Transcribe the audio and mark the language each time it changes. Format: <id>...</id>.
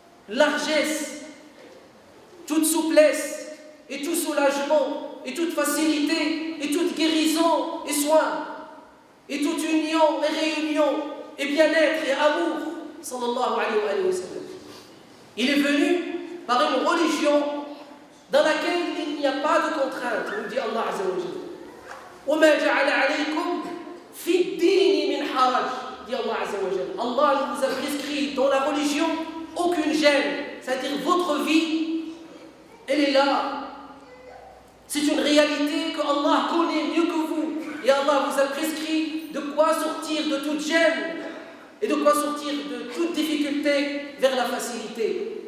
<fr>largesse, toute souplesse et tout soulagement et toute facilité et toute guérison et soin et toute union et réunion et bien-être et amour sallallahu alayhi wa sallam. Il est venu par une religion dans laquelle il n'y a pas de contrainte, nous dit Allah Azza wa Jalla.</fr> <ar>وَمَا جَعَلَ عَلَيْكُمْ فِي الدِّينِ مِنْ حَرَجٍ, dit Allah Azza wa Jalla.</ar> <fr>Allah ne vous a prescrit dans la religion aucune gêne, c'est-à-dire votre vie, elle est là. C'est une réalité que Allah connaît mieux que vous. Et Allah vous a prescrit de quoi sortir de toute gêne et de quoi sortir de toute difficulté vers la facilité.</fr>